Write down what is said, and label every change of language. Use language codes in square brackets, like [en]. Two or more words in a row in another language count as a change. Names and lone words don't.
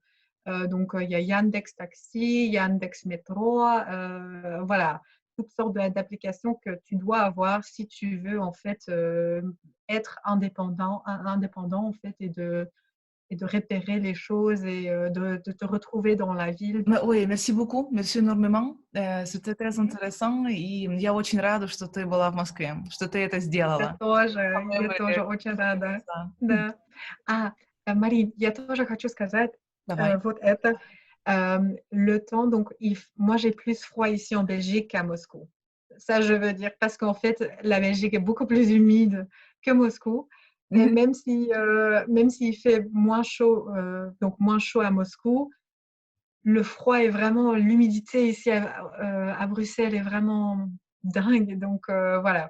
[fr] Donc il y a Yandex Taxi, Yandex Métro, voilà, toutes sortes d'applications que tu dois avoir si tu veux en fait, être indépendant en fait, et de repérer les choses, et de te retrouver dans la ville. Ой, merci beaucoup, merci énormément. C'était très Мгм. intéressant, [ru] и я очень рада, что ты была в Москве, что ты это сделала. Я тоже очень рада. Да. Да. А, Марин, я тоже хочу сказать, Давай. вот это, [fr] le temps, donc moi j'ai plus froid ici en Belgique qu'à Moscou. Ça, je veux dire, parce qu'en fait, la Belgique est beaucoup plus humide que Moscou, et Mmh. même s'il fait moins chaud, donc moins chaud à Moscou, le froid est vraiment, l'humidité ici à Bruxelles est vraiment dingue, donc voilà.